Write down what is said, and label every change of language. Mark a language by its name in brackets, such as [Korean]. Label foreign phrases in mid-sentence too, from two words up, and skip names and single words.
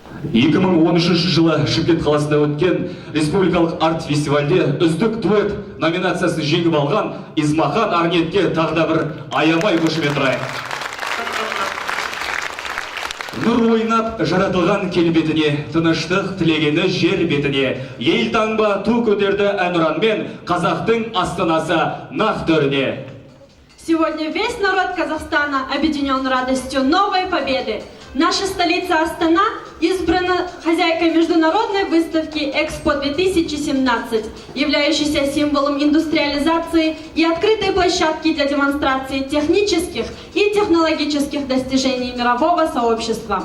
[Kazakh] 2013 жылы Шымкент қаласында өткен республикалық арт фестивальде үздік дуэт номинациясын жеңіп алған Измахан Арнетке тағы да бір аямай қошемет ұрайық. Нұр ойнап жаратылған келбетіне, тыныштық тілегені жер бетіне, ел таңба ту көтерді әнұранмен қазақтың астанасы нақ төріне. [Russian] Сегодня весь народ Казахстана объединен радостью новой победы. Наша столица Астана избрана хозяйкой международной выставки «Экспо-2017», являющейся символом индустриализации и открытой площадки для демонстрации технических и технологических достижений мирового сообщества.